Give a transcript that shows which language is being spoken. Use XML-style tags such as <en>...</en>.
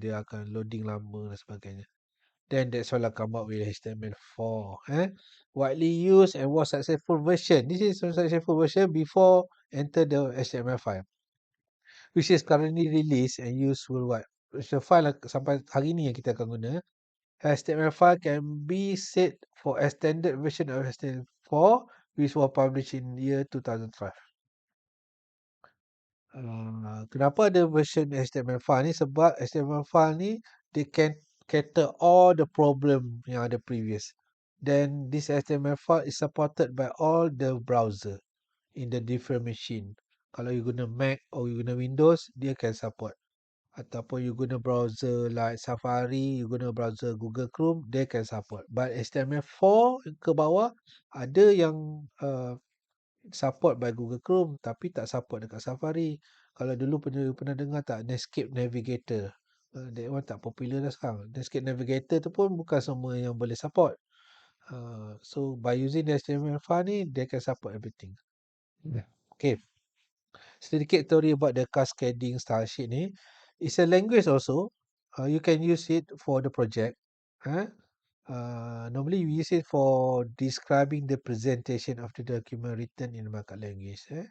<ms>Dia akan loading lama dan sebagainya.</ms> <en>Then that's why I come up with HTML4. Widely used and was successful version. This is a successful version before enter the HTML5. Which is currently released and used worldwide.</en> <ms>So file sampai hari ni yang kita akan guna.</ms> <en>HTML5 can be set for extended version of HTML4 which was published in year 2005.</en> <ms>Kenapa ada version HTML5 ni? Sebab HTML5 ni</ms> <en>they can cater all the problem</en> <ms>yang ada previous.</ms> <en>Then this HTML5 is supported by all the browser in the different machine.</en> <ms>Kalau you guna Mac</ms> <en>or</en> <ms>you guna Windows, dia</ms> <en>can support.</en> <ms>Ataupun you guna browser</ms> <en>like Safari,</en> <ms>you guna browser Google Chrome,</ms> <en>they can support. But HTML4</en> <ms>ke bawah, ada yang</ms> <en>support by Google Chrome</en> <ms>tapi tak support dekat Safari. Kalau dulu pernah dengar tak Netscape Navigator?</ms> <en>That one</en> <ms>tak popular dah sekarang. Netscape Navigator tu pun bukan semua yang boleh support.</ms> <en>So by using the HTML5</en> <ms>ni,</ms> <en>they can support everything. Okay.</en> <ms>Sedikit teori</ms> <en>about the cascading style sheet</en> <ms>ni.</ms> <en>It's a language also. You can use it for the project. Normally we use it for describing the presentation of the document written in markup language.</en>